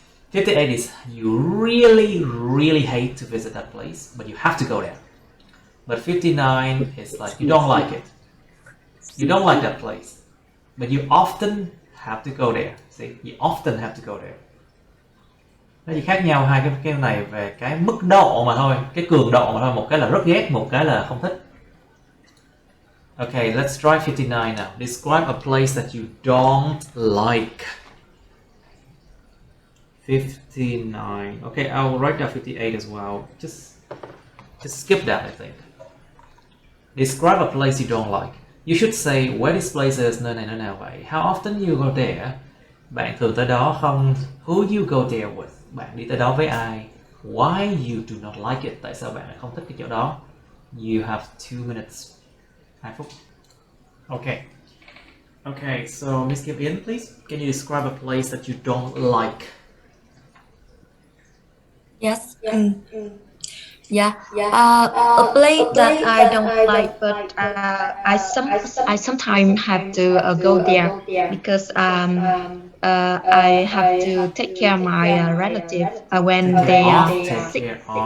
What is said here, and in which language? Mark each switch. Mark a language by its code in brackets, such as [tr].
[en] 58 is you really hate to visit that place, but you have to go there. But 59 is like you don't like it. You don't like that place, but you often have to go there. See, you often have to go there. [vi] Nó chỉ khác nhau hai cái này về cái mức độ mà thôi, cái cường độ mà thôi. Một cái là rất ghét, một cái là không thích. [en] Okay, let's try 59 now. Describe a place that you don't like. 59. Okay, I'll write down 58 as well. Just skip that, I think. Describe a place you don't like. You should say where this place is, [vi] nơi này nơi nào vậy. [en] How often you go there? [vi] Bạn thường tới đó không? [en] Who you go there with? [vi] Bạn đi tới đó với ai? [en] Why you do not like it? [vi] Tại sao bạn lại không thích cái chỗ đó? [en] You have 2 minutes. [vi] 2 phút. [en] Okay. Okay, so Miss Kim In, please. Can you describe a place that you don't like? Yes. Yeah. A place that I don't like, but I sometimes have to go there because I have to take care of my relatives when they are sick.